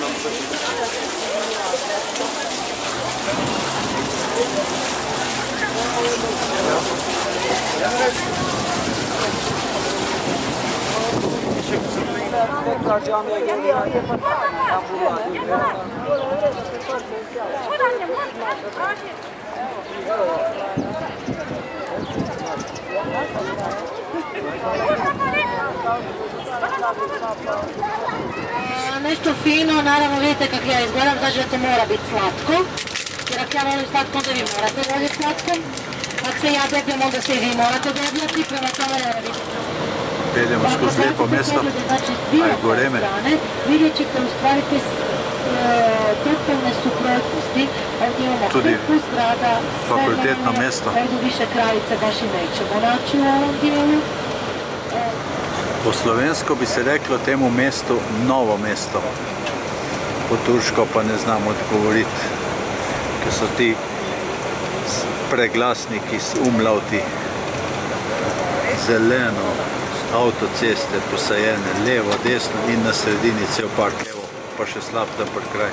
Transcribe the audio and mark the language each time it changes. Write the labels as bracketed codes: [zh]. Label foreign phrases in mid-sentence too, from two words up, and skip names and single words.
[tr] Tekrar camiye geliyor. [hr] Nešto fino, naravno vidite kako ja izgledam, znači da to mora biti slatko. Jer ako ja volim slatko, onda vi morate voljeti slatko. Ako se ja debljem, onda se i vi morate debljati, prema tome ne vidite. [sl] Peljemo skozi lepo mesto, a je goreme. [hr] Vidjet ćete u stvari te totalne suprotnosti. Ovdje imamo hrpu zgrada, [sl] fakultetno mesto. [hr] Ovdje više kravice baš i nećemo naći u ovom dijelu. [sl] Po slovensko bi se reklo temu mestu Novo mesto. Po turško pa ne znam odgovoriti, ker so ti preglasniki s umlauti. Zeleno, avtoceste posajene, levo, desno in na sredini cel park, evo, pa še slab tam pred kraj.